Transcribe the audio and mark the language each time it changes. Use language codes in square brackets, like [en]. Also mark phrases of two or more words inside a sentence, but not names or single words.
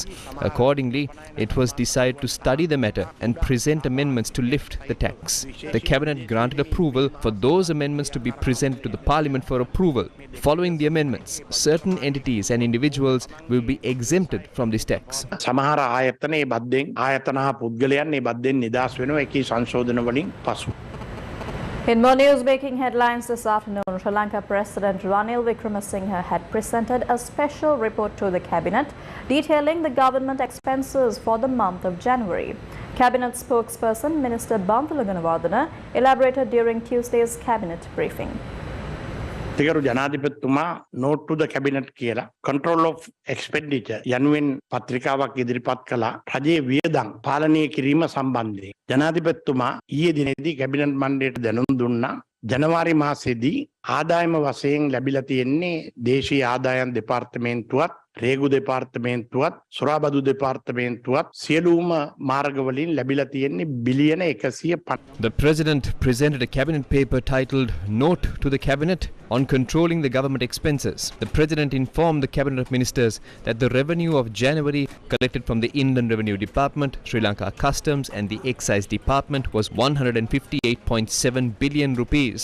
[en] Accordingly, it was decided to study the matter and present amendments to lift the tax. The Cabinet granted approval for those amendments to be presented to the Parliament for approval. Following the amendments, certain entities and individuals will be exempted from this tax. [si] සමහර ආයතන ඒ බද්දෙන් ආයතන හා පුද්ගලයන් ඒ බද්දෙන් නිදහස් වෙනවා ඒකී සංශෝධන වලින් පසු. [en] In more news-making headlines this afternoon, Sri Lanka President Ranil Wickremesinghe had presented a special report to the Cabinet detailing the government expenses for the month of January. Cabinet spokesperson Minister Bantula Gunawardena elaborated during Tuesday's Cabinet briefing. [si] තිගරු ජනාධිපතිතුමා [en] note to the cabinet [si] කියලා [en] control of expenditure [si] යනුවෙන් පත්‍රිකාවක් ඉදිරිපත් කළා රජයේ වියදම් පාලනය කිරීම සම්බන්ධයෙන්. ජනාධිපතිතුමා ඊයේ දිනේදී කැබිනට් මණ්ඩලයට දැනුම් දුන්නා ජනවාරි මාසයේදී ආදායම වශයෙන් ලැබිලා තියෙන්නේ දේශීය ආදායම් දෙපාර්තමේන්තුවත් රේගු දෙපාර්තමේන්තුවත් සොරාබදු දෙපාර්තමේන්තුවත් සියලුම මාර්ගවලින් ලැබිලා තියෙන්නේ බිලියන 150. [en] The President presented a cabinet paper titled Note to the Cabinet on Controlling the Government Expenses. The President informed the Cabinet Ministers that the revenue of January collected from the Inland Revenue Department, Sri Lanka Customs and the Excise Department was 158.7 billion rupees.